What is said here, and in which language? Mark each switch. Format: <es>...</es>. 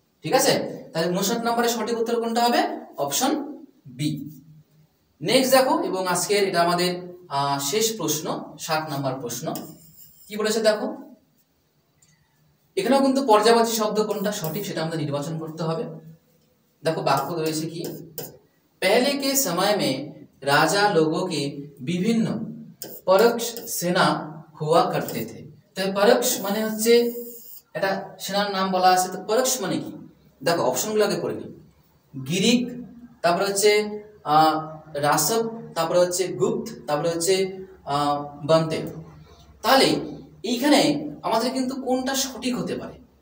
<bn>ঠিক আছে, তাহলে 59 নম্বরের সঠিক উত্তর কোনটা হবে? Option B. নেক্সট দেখো, এবং আজকের এটা আমাদের শেষ প্রশ্ন, 7 নম্বর প্রশ্ন। কি বলেছে দেখো, এখানেও কিন্তু পর্যায়বাচী শব্দ কোনটা সঠিক সেটা আমাদের নির্বাচন করতে হবে।</bn> <hi>देखो वाक्य रही कि पहले के समय में राजा लोगों के विभिन्न परोक्ष सेना हुआ करते थे। तो परोक्ष माने</hi> <bn>হচ্ছে এটা সেনার নাম বলা আছে। তো পরোক্ষ মানে কি? দেখো অপশনগুলো আগে পড়ে নিই। গ্রিক, তারপরে হচ্ছে রাসব, তারপরে হচ্ছে গুপ্ত, তারপরে হচ্ছে বন্তে। তাহলে এইখানে আমাদের কিন্তু কোনটা সঠিক হতে পারে?</bn>